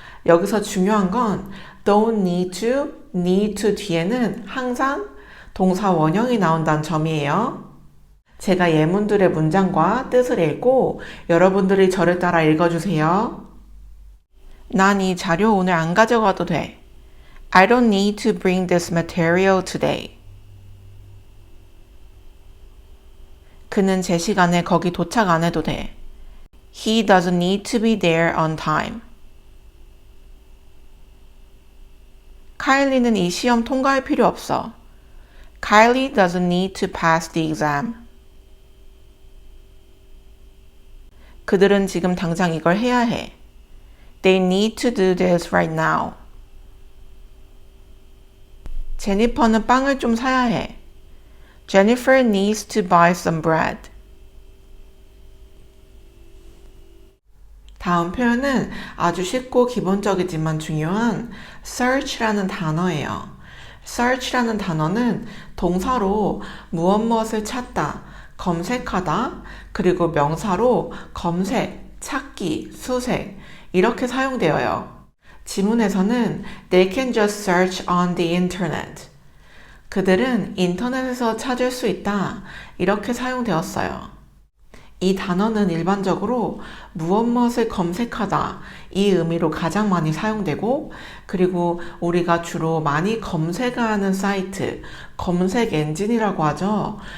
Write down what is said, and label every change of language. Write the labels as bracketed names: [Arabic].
[Korean] 여기서 중요한 건 [English] don't need to [Korean] 뒤에는 항상 동사 원형이 나온다는 점이에요. 제가 예문들의 문장과 뜻을 읽고 여러분들이 저를 따라 읽어주세요. 난 이 자료 오늘 안 가져가도 돼. [English] I don't need to bring this material today. [Korean] 그는 제 시간에 거기 도착 안 해도 돼. [English] He doesn't need to be there on time. [Korean] 카일리는 이 시험 통과할 필요 없어. [English] Kylie doesn't need to pass the exam. [Korean] 그들은 지금 당장 이걸 해야 해. [English] They need to do this right now. [Korean] 제니퍼는 빵을 좀 사야 해. [English] Jennifer needs to buy some bread. [Korean] 다음 표현은 아주 쉽고 기본적이지만 중요한 search라는 단어예요. search라는 단어는 동사로 무엇을 찾다, 검색하다, 그리고 명사로 검색, 찾기, 수색 이렇게 사용되어요. 지문에서는 [English] They can just search on the internet. [Korean] 그들은 인터넷에서 찾을 수 있다. 이렇게 사용되었어요. 이 단어는 일반적으로 무엇을 검색하다 이 의미로 가장 많이 사용되고 그리고 우리가 주로 많이 검색하는 사이트, 검색 엔진이라고 하죠.